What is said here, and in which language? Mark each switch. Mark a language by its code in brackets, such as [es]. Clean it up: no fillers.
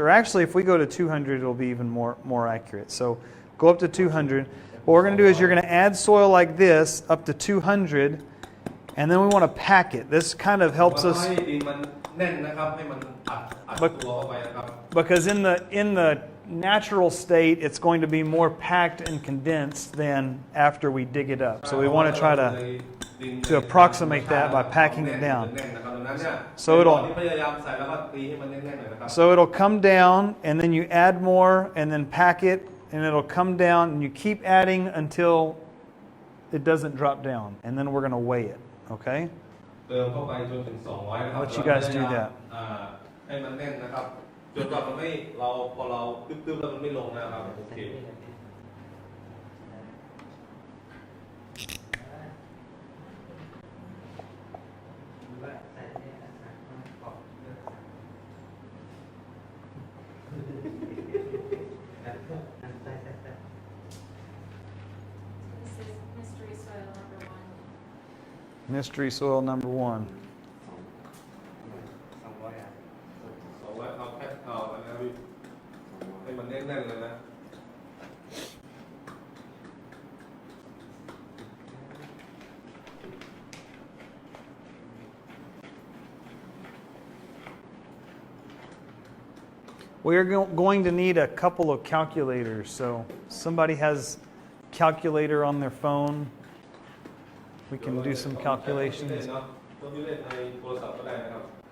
[en] Or actually, if we go to 200, it'll be even more accurate. So go up to 200. What we're going to do is you're going to add soil like this up to 200, and then we want to pack it. This kind of helps us [th] ให้ดินมันแน่นนะครับให้มันอัดตัวเข้าไปนะครับ [en] because in the natural state, it's going to be more packed and condensed than after we dig it up. So we want to try to approximate that by packing it down. So it'll come down, and then you add more, and then pack it, and it'll come down, and you keep adding until it doesn't drop down, and then we're going to weigh it. Okay? [th] เติมเข้าไปจนถึง200นะครับ [en] Let you guys do that. [th] ให้มันแน่นนะครับจนกว่ามันไม่พอเราตึ๊บๆแล้วมันไม่ลงนะครับโอเค [en] This is mystery soil number 1. Mystery soil number 1. [th] เอาแค่เอาอันนี้พี่ให้มันแน่นๆเลยนะ [en] We are going to need a couple of calculators. So somebody has calculator on their phone. We can do some calculations. [th] ต้องเล่นในโทรศัพท์ก็ได้นะครับ